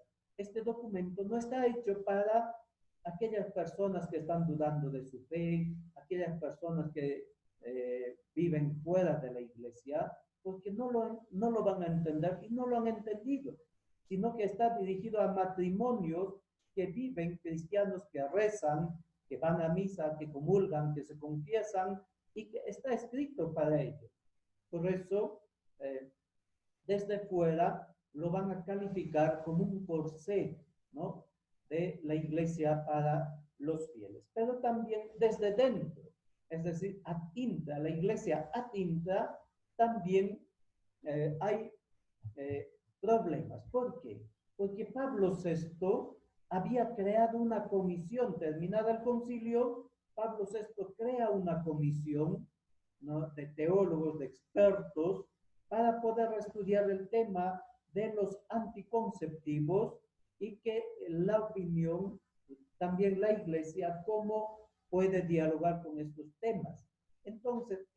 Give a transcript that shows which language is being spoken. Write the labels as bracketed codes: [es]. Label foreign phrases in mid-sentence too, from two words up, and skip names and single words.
[es] Este documento no está hecho para aquellas personas que están dudando de su fe, aquellas personas que viven fuera de la iglesia, porque no lo van a entender y no lo han entendido, sino que está dirigido a matrimonios que viven, cristianos que rezan, que van a misa, que comulgan, que se confiesan, y que está escrito para ellos. Por eso, desde fuera lo van a calificar como un corsé, ¿no?, de la iglesia para los fieles. Pero también desde dentro, es decir, [la] ad intra, [es] la iglesia [la] ad intra, [es] también hay problemas. ¿Por qué? Porque Pablo VI había creado una comisión. Terminado el concilio, Pablo VI crea una comisión, ¿no?, de teólogos, de expertos, para poder estudiar el tema de los anticonceptivos, y que la opinión, también la iglesia, cómo puede dialogar con estos temas.